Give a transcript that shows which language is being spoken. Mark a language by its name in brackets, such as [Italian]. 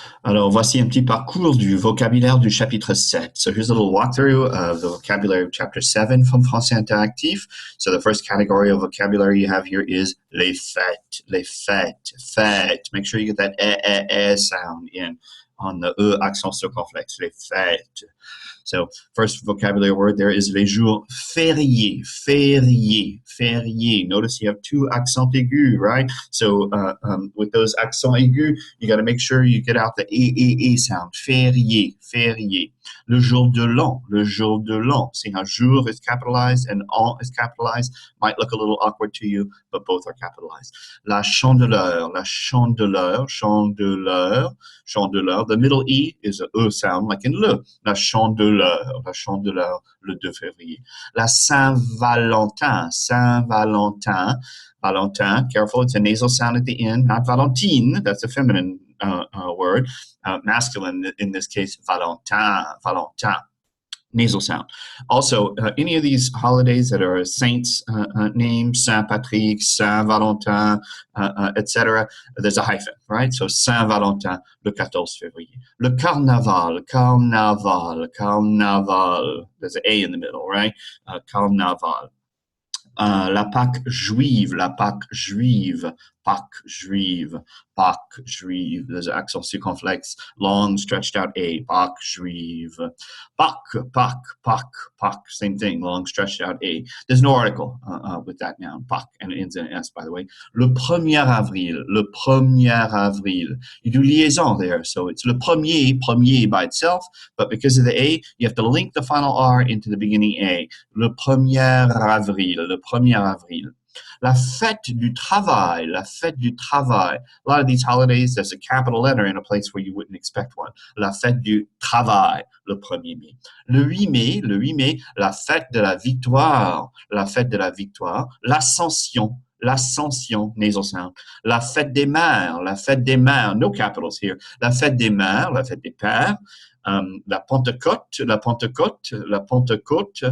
[French] Alors, voici un petit parcours du vocabulaire du chapitre 7. [English] So here's a little walkthrough of the vocabulary of chapter 7 from Français interactif. So the first category of vocabulary you have here is les fêtes. Les fêtes. Fêtes. Make sure you get that sound in on the accent circonflexe. [French] Les fêtes. [English] So first vocabulary word there is les jours fériés, fériés, fériés. Notice you have two accents aigus, right? So with those accents aigus, you got to make sure you get out the e sound. [French] Férié, férié. Le jour de l'an, le jour de l'an. [English] See how jour is capitalized and an is capitalized? Might look a little awkward to you, but both are capitalized. [French] La chandeleur, la chandeleur, chandeleur, chandeleur. [English] The middle E is a E sound like in le. [French] La chandeleur, le 2 février. [English] La Saint-Valentin, Saint-Valentin, Valentin, careful, it's a nasal sound at the end, not Valentine, that's a feminine word, masculine in this case, Valentin, Valentin. Nasal sound. Also, any of these holidays that are saints' names, Saint Patrick, Saint Valentin, etc., there's a hyphen, right? [French] So Saint Valentin, le 14 février. Le carnaval, carnaval, carnaval. [English] There's an A in the middle, right? [French] Carnaval. La Pâque juive, la Pâque juive, Pâque juive, Pâque juive. [English] There's an accent circonflexe, long stretched out A, Pâque juive. Pâque, Pâque, Pâque, Pâque, same thing, long stretched out A. There's no article with that noun, Pâque, and it ends in S, by the way. [French] Le 1er avril, le 1er avril. [English] You do liaison there, so it's le premier by itself, but because of the A, you have to link the final R into the beginning A. [French] Le 1er avril, le 1er avril. La fête du travail, la fête du travail. [English] A lot of these holidays, there's a capital letter in a place where you wouldn't expect one. [French] La fête du travail, le 1er mai. Le 8 mai, le 8 mai, la fête de la victoire, la fête de la victoire. L'ascension, l'ascension, [English] nasal sound. [French] La fête des mères, [English] no capitals here. [French] La fête des mères, la fête des pères. La Pentecôte, la Pentecôte, la Pentecôte.